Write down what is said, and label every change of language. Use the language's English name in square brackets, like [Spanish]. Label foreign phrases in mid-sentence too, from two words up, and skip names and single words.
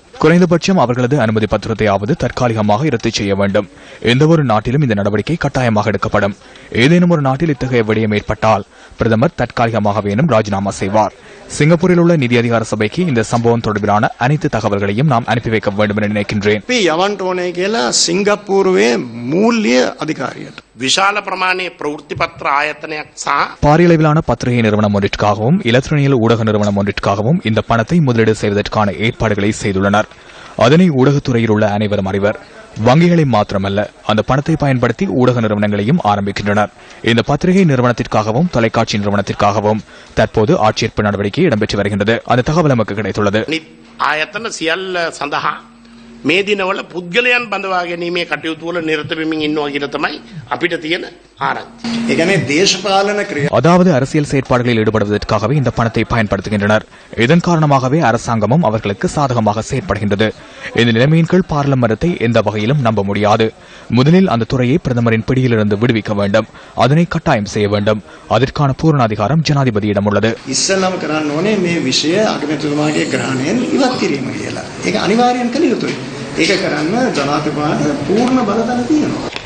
[Tamil] குறைந்தபட்சம் அவர்களது அனுமதி பத்திரத்தையாவது தற்காலிகமாக ரத்து செய்ய வேண்டும். எந்தவொரு நாட்டிலும் இந்த நடவடிக்கை கட்டாயமாக எடுக்கப்படும். ஏதேனும் ஒரு நாட்டில் இத்தகைய விடயம் ஏற்பட்டால் பிரதமர் தற்காலிகமாகவேனும் ராஜினாமா செய்வார். சிங்கப்பூரில் உள்ள நிதி அதிகார சபைக்கு இந்த சம்பவம் தொடர்பிலான அனைத்து தகவல்களையும் நாம் அனுப்பி வைக்க வேண்டும் என நினைக்கின்றேன். [Sinhala] විශාල ප්‍රමාණයේ ප්‍රවෘත්ති පත්‍ර ආයතනයක් සහ [Tamil] பாரியளவிலான பத்திரிகை நிறுவனம் ஒன்றிற்காகவும் இலத்திரனியல் ஊடக நிறுவனம் ஒன்றிற்காகவும் இந்த பணத்தை முதலீடு செய்வதற்கான ஏற்பாடுகளை செய்துள்ளனர். அதனை ஊடகத்துறையில் உள்ள அனைவரும் அறிவர். வங்கிகளை மாத்திரமல்ல, அந்த பணத்தை பயன்படுத்தி ஊடக நிறுவனங்களையும் ஆரம்பிக்கின்றனர். இந்த பத்திரிகை நிறுவனத்திற்காகவும் தொலைக்காட்சி நிறுவனத்திற்காகவும் தற்போது ஆட்சேர்ப்பு நடவடிக்கை இடம்பெற்று வருகின்றது. அந்த தகவல் நமக்கு கிடைத்துள்ளது. [Sinhala] ආයතන සියල්ල සඳහා මේ දිනවල පුද්ගලයන් බඳවා ගැනීමේ කටයුතු වල නිරත වෙමින් ඉන්නවා කියන තමයි අපිට තියෙන ආරංචි. ඒ කියන්නේ දේශපාලන ක්‍රියා [Tamil] அதாவது அரசியல் செயற்பாடுகளில் ஈடுபடுவதற்காகவே இந்த பணத்தை பயன்படுத்துகின்றனர். இதன் காரணமாகவே அரசாங்கமும் அவர்களுக்கு சாதகமாக செயற்படுகின்றது. இந்த நிலைமையின் கீழ் பாராளுமன்றத்தை எந்த வகையிலும் நம்ப முடியாது. முதலில் அந்த துறையை பிரதமரின் பிடியிலிருந்து விடுவிக்க வேண்டும். அதனை கட்டாயம் செய்ய வேண்டும். அதற்கான பூரண அதிகாரம் ஜனாதிபதியிடம் உள்ளது. [Sinhala] ඉස්සෙල්ලාම කරන්න ඕනේ මේ විෂය අගමැතිතුමාගේ ග්‍රහණයෙන් ඉවත් කිරීම කියලා. ඒක අනිවාර්යෙන් කළ යුතුයි. ඒක කරන්න ජනාධිපතිතුමාට පූර්ණ බලතල තියෙනවා.